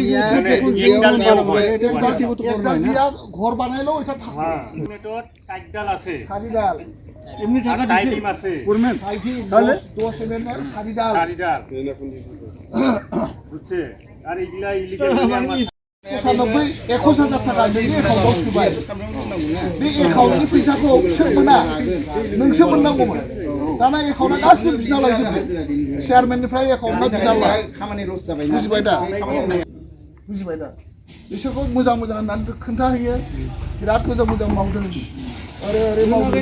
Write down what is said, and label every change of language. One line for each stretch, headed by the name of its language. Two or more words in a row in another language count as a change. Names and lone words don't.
Bangla: ব্যক্তিগত ঘর বানাইলো এটা হ্যাঁ এস্টিমেটর 4 ডাল আছে খালি ডাল এমনি টাকা টাইম দিছে আছে করবেন তাহলে 10 এমএম খালি ডাল বুঝছে আর এইগুলা ইলিগাল আমার 21,000 টাকা দিয়ে
Bodo: একাউন্টआव सोबाय बे एकाउन्टनि फैसाखौ सोर मोना नोंसो मोननांगौमोन दाना एकाउन्टआ गासिबो बिना लायजोबबाय चेयारमेननिफ्राय एकाउन्टआ बिना लाय खामानि लस जाबाय बुजिबाय दा बिसोरखौ मोजां होननानै खोन्थाहैयो बिराद मोजां मावदों ओरै मावदों